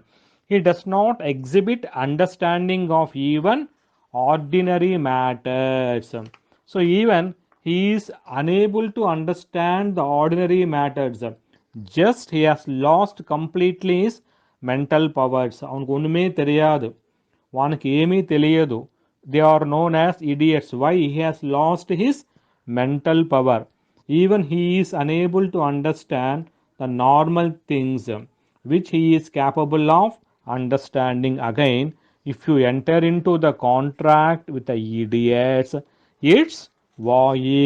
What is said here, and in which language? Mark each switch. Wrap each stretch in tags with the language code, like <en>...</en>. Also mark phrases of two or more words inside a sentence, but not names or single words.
<en>He does not exhibit understanding of even ordinary matters. So even he is unable to understand the ordinary matters. Just he has lost completely his mental powers.</en> <ta>அவனுக்கு ஒண்ணுமே தெரியாது,</ta> <te>వానికి ఏమీ తెలియదు.</te> <en>They are known as idiots. Why? He has lost his mental power. Even he is unable to understand the normal things which he is capable of understanding. Again, if you enter into the contract with the idiots, it's void.</en>